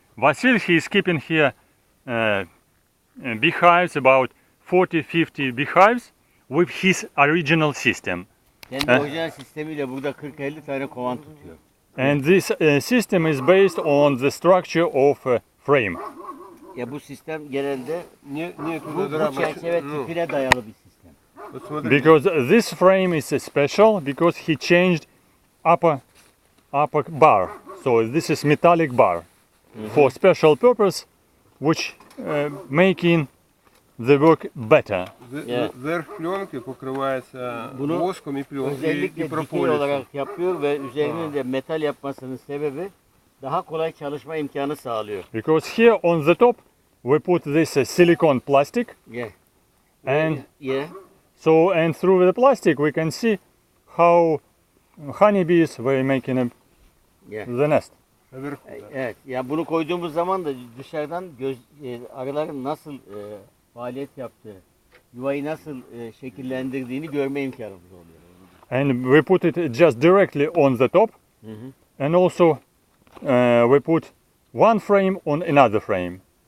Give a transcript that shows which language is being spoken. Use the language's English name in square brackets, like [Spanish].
[English] Vasil, he is keeping here beehives, about 40-50 beehives with his original system. [Turkish] Kendi orijinal sistemiyle burada 40-50 tane kovan tutuyor. [English] And this system is based on the structure of a frame. [Turkish] Ya bu sistem genelde bu çerçeve tipine dayalı bir sistem. [English] Because this frame is special because he changed upper bar. So this is metallic bar for special purpose, which making the work better. [Russian] Верх пленки покрывается воском и пленкой. [Turkish] Özellikle dikey olarak yapıyor ve üzerine de metal yapmasının sebebi daha kolay çalışma imkanı sağlıyor. [English] Because here on the top we put this silicone plastic. Yeah. And yeah. So and through the plastic we can see how honeybees were making the nest. Evet. [Turkish] Ya bunu koyduğumuz zaman da dışarıdan arıların nasıl faaliyet yaptığı, yuvayı nasıl şekillendirdiğini görme imkanımız oluyor. [English] And we put it just directly on the top. And also we put one frame on another frame.